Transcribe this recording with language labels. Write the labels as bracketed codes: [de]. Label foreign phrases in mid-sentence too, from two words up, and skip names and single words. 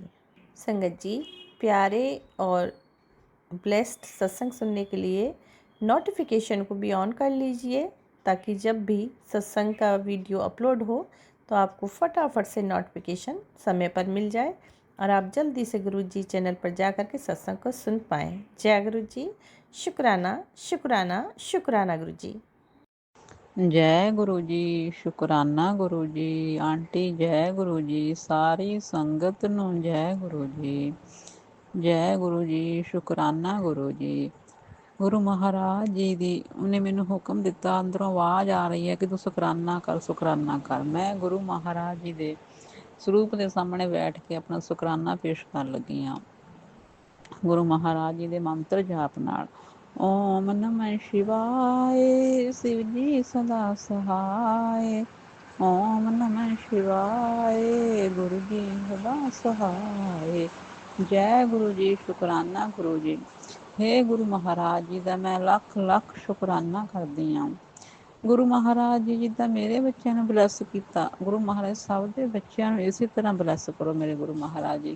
[hi] संगत जी, प्यारे और ब्लेस्ड सत्संग सुनने के लिए नोटिफिकेशन को भी ऑन कर लीजिए, ताकि जब भी सत्संग का वीडियो अपलोड हो तो आपको फटाफट से नोटिफिकेशन समय पर मिल जाए और आप जल्दी से गुरु जी चैनल पर जा कर के सत्संग को सुन पाएँ। जय गुरु जी। शुक्राना शुक्राना शुक्राना गुरु जी। जय गुरु जी। शुकराना गुरु जी। आंटी जय गुरु जी। सारी संगत ਨੂੰ जय गुरु जी। जय गुरु जी। शुकराना गुरु जी। [pa] ਗੁਰੂ ਮਹਾਰਾਜ ਜੀ ਦੀ ਉਹਨੇ ਮੈਨੂੰ ਹੁਕਮ ਦਿੱਤਾ, ਅੰਦਰੋਂ ਆਵਾਜ਼ ਆ ਰਹੀ ਹੈ ਕਿ ਤੂੰ ਸ਼ੁਕਰਾਨਾ ਕਰ, ਸ਼ੁਕਰਾਨਾ ਕਰ। ਮੈਂ ਗੁਰੂ ਮਹਾਰਾਜ ਜੀ ਦੇ ਸਰੂਪ ਦੇ ਸਾਹਮਣੇ ਬੈਠ ਕੇ ਆਪਣਾ ਸ਼ੁਕਰਾਨਾ ਪੇਸ਼ ਕਰਨ ਲੱਗੀ ਹਾਂ ਗੁਰੂ ਮਹਾਰਾਜ ਜੀ ਦੇ ਮੰਤਰ ਜਾਪ ਨਾਲ। [hi] ਓਮ ਨਮः शिवाय, शिव जी सदा सहाय। ओम नमः शिवाय, गुरु जी सदा सहाय। [pa] ਜੈ ਗੁਰੂ ਜੀ। ਸ਼ੁਕਰਾਨਾ ਗੁਰੂ ਜੀ। ਹੇ ਗੁਰੂ ਮਹਾਰਾਜ ਜੀ ਦਾ ਮੈਂ ਲੱਖ ਲੱਖ ਸ਼ੁਕਰਾਨਾ ਕਰਦੀ ਹਾਂ। ਗੁਰੂ ਮਹਾਰਾਜ ਜੀ ਜਿੱਦਾਂ ਮੇਰੇ ਬੱਚਿਆਂ ਨੂੰ ਬਲੈਸ ਕੀਤਾ, ਗੁਰੂ ਮਹਾਰਾਜ ਸਭ ਦੇ ਬੱਚਿਆਂ ਨੂੰ ਇਸੇ ਤਰ੍ਹਾਂ ਬਲੈਸ ਕਰੋ ਮੇਰੇ ਗੁਰੂ ਮਹਾਰਾਜ ਜੀ।